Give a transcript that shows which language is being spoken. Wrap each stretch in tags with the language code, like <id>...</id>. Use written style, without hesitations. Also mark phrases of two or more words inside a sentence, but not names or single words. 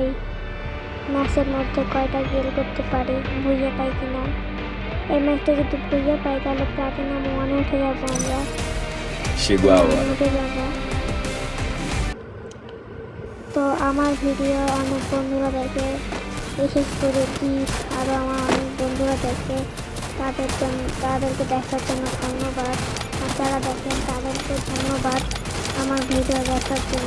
<bn>ম্যাচের মধ্যে কয়টা গোল করতে পারি, ভুইয়া পাই কিনা। এই ম্যাচটা যদি ভুইয়া পাই তাহলে প্লাটিনাম 1-এ উঠে যাবো আমরা।</bn> <pt>Chegou a hora.</pt> <bn>উঠে যাবো। তো আমার ভিডিও অনেক বন্ধুরা দেখে, বিশেষ করে দীপ আরও আমার অনেক বন্ধুরা দেখে। তাদেরকে দেখার জন্য ধন্যবাদ। আর যারা দেখেন তাদেরকে ধন্যবাদ আমার ভিডিও দেখার জন্য।</bn>